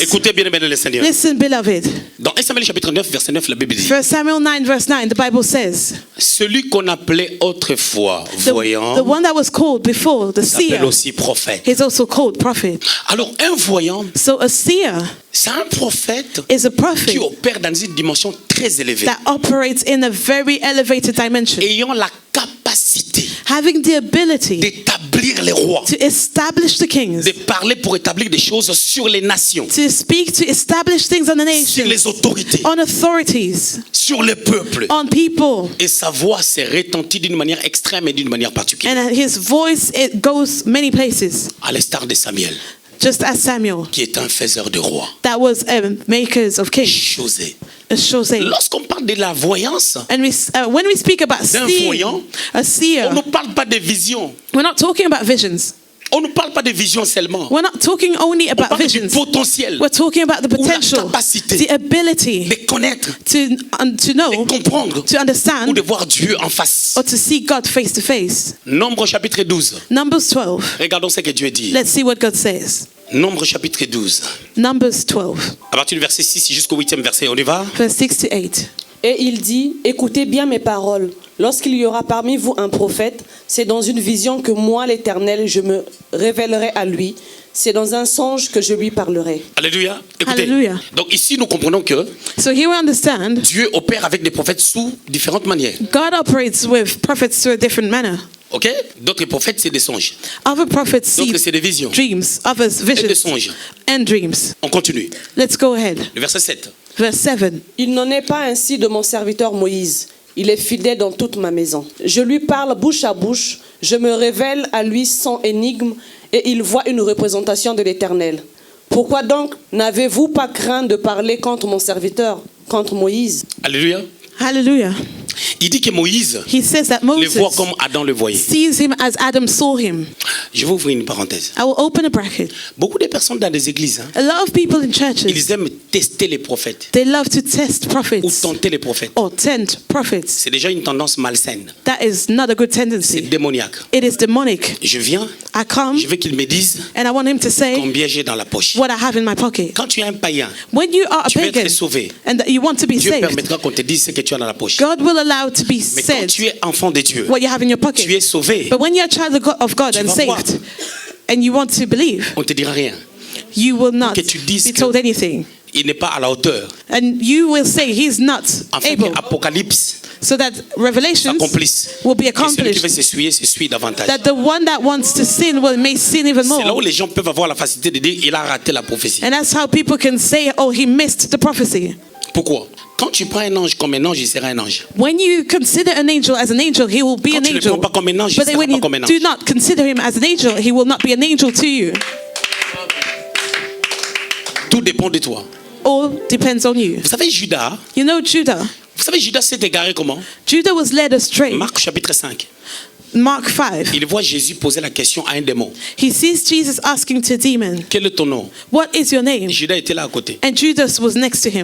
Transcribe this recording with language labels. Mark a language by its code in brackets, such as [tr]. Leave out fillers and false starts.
[fr] Écoutez bien, bien le Seigneur. [en] Listen, beloved. [fr] Dans 1 Samuel chapitre 9, verset 9, la Bible dit [en] 1 Samuel 9 verse 9, the Bible says, [fr] celui qu'on appelait autrefois [en] the [fr] voyant [en] one that was called before, the seer, [fr] s'appelle aussi prophète. [en] is also called prophet. [fr] Alors un voyant, [en] So a seer [fr] c'est un prophète [en] is a prophet [fr] qui opère dans une dimension très élevée, [en] that operates in a very elevated dimension, [fr] ayant la capacité [en] having the ability [fr] d'établir les rois, [en] to establish the kings, [fr] de parler pour établir des choses sur les nations, [en] to speak, to establish things on the [fr] sur [en] nation, [fr] les autorités, [en] on authorities, [fr] sur le peuple. [en] on people. [fr] Et sa voix s'est retentie d'une manière extrême et d'une manière particulière, [en] And his voice, it goes many places, [fr] à l'instar de Samuel, [en] just as Samuel, [fr] qui est un faiseur de rois. [en] that was makers of kings, [fr] Chosé. [en] a Shosé. [fr] Lorsqu'on parle de la voyance, [en] And when we speak about [fr] d'un [en] seeing, [fr] voyant, [en] a seer, [fr] on ne parle pas de vision. [en] we're not talking about visions. [fr] On ne parle pas de vision seulement. [en] We're not talking only [fr] On [en] about [fr] parle du [en] visions. [fr] potentiel [en] We're talking about the [fr] ou la [en] potential, [fr] capacité [en] the ability [fr] de connaître, [en] to [fr] de [en] know, [fr] comprendre [en] to [fr] ou [en] understand, [fr] de voir Dieu en face. [en] or to see God face to face. [fr] Nombre chapitre 12. [en] Numbers 12. [fr] Regardons ce que Dieu dit. [en] Let's see what God says. [fr] Nombre chapitre 12. [en] Numbers 12, [fr] À partir du verset 6 jusqu'au 8e verset, on y va? [en] verse 6 to 8. [fr] Et il dit, écoutez bien mes paroles. Lorsqu'il y aura parmi vous un prophète, c'est dans une vision que moi, l'Éternel, je me révélerai à lui. C'est dans un songe que je lui parlerai. Alléluia. Écoutez. Alléluia. Donc ici, nous comprenons que [en] So here we understand [fr] Dieu opère avec des prophètes sous différentes manières. [en] God operates with prophets through a different manner. [fr] Ok? D'autres prophètes, c'est des songes. [en] Other prophets see [fr] D'autres, c'est des visions. [en] dreams, others [fr] Et des [en] visions [fr] songes. [en] and dreams. [fr] On continue. [en] Let's go ahead. [fr] Le verset 7. [en] Verse 7. [fr] Il n'en est pas ainsi de mon serviteur Moïse. Il est fidèle dans toute ma maison. Je lui parle bouche à bouche. Je me révèle à lui sans énigme et il voit une représentation de l'Éternel. Pourquoi donc n'avez-vous pas craint de parler contre mon serviteur, contre Moïse? Alléluia. [en] Hallelujah. [fr] Il dit que Moïse [en] He says that [fr] le voit [en] Moses [fr] comme Adam le voyait. [en] sees him as Adam saw him. [fr] Je vais ouvrir une parenthèse. [en] I will open a bracket. [fr] Beaucoup de personnes dans les églises, [en] A lot of people in churches, [fr] ils aiment tester les prophètes [en] they love to test [fr] ou [en] prophets [fr] tenter les prophètes. [en] or tempt prophets. [fr] C'est déjà une tendance malsaine. [en] That is not a good [fr] C'est [en] tendency. [fr] démoniaque. [en] It is demonic. [fr] Je viens, [en] I come [fr] je veux qu'il me dise [en] and I want him to say [fr] combien j'ai dans la poche. [en] what I have in my pocket. [fr] Quand tu es un païen, [en] When you are a [fr] tu veux [en] pagan [fr] être sauvé. [en] and that you want to be [fr] Dieu [en] saved, [fr] permettra qu'on te dise ce que tu as dans la poche. [en] God will allow to be [fr] Mais quand [en] said [fr] tu es enfant de Dieu, [en] what you have in your [fr] tu [en] pocket. [fr] es sauvé, [en] But when you're a child of God [fr] Tu [en] and [fr] vas voir. [en] saved and you want to believe, [fr] on ne te dira rien. [en] you will not [fr] Que tu dises [en] be [fr] que- [en] told anything. [fr] Il n'est pas à la hauteur. [en] And you will say he's not [fr] Afin [en] able. [fr] que Apocalypse [en] So that Revelations [fr] s'accomplisse. [en] will be [fr] Et celui qui [en] accomplished. [fr] veut s'essuie davantage. [en] That the one that wants to sin may sin even [fr] C'est là où [en] more. [fr] les gens peuvent avoir la facilité de dire il a raté la prophétie. [en] And that's how people can say, oh, he missed the prophecy. [fr] Pourquoi? Quand tu prends un ange comme un ange, il sera un ange. [en] When you consider an angel as an angel, he will be [fr] Quand [en] an [fr] tu le [en] angel. [fr] prends pas comme un ange, il [en] But then [fr] sera [en] when [fr] pas [en] you [fr] comme un [en] do [fr] ange. [en] not consider him as an angel, he will not be an angel to you. [fr] Tout dépend de toi. [en] All depends on you. [fr] Vous savez, Judas, [en] You know Judah. [fr] Judas s'est égaré comment? [en] Judah was led astray. [fr] Marc chapitre 5. [en] Mark 5. [fr] Il voit Jésus poser la question à un démon. [en] He sees Jesus asking to a demon, [fr] Quel est ton nom? [en] what is your name? [fr] Judas était là à côté. [en] And Judas was next to him.